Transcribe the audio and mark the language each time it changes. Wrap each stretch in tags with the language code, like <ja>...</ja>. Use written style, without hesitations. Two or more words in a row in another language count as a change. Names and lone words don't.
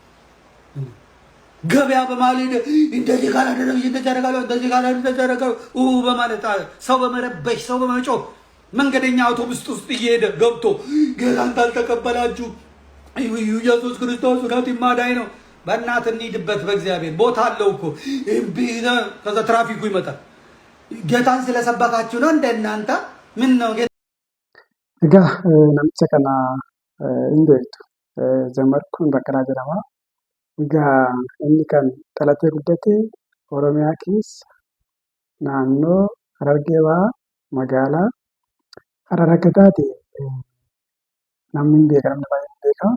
<am>ገበያ በማለት እንደዚህ ካላደረግ እንደዚህ ካላደረግ በማለት ሰው በመረበሽ ሰው በመጮህ መንገደኛ አውቶቡስ ውስጥ እየሄደ ገብቶ ጌታን ካልተቀበላችሁ ኢየሱስ ክርስቶስ እውነት ማዳኝ ነው። በእናትህ እንሂድበት። በእግዚአብሔር ቦታ አለው እኮ ከዛ ትራፊኩ ይመጣል። ጌታን ስለሰበካችሁ ነው እንደናንተ ምን ነው</am> <om>Egaa namicha kana hin beektu. Zamarkuun Baqqalaa jedhama. Egaa inni kan dhalatee guddate Oromiyaa keessa naannoo Harargee Bahaa magaalaa Harar akka taate namni hin beeka, namni baay'een hin beeka.</om>